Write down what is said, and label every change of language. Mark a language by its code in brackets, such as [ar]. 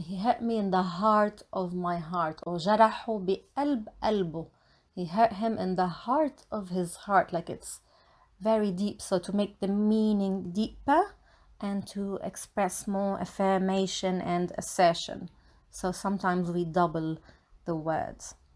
[en] He hurt me in the heart of my heart. [ar] Or جرحه بقلب قلبه. [en] He hurt him in the heart of his heart, like it's very deep. So to make the meaning deeper and to express more affirmation and assertion. So sometimes we double the words.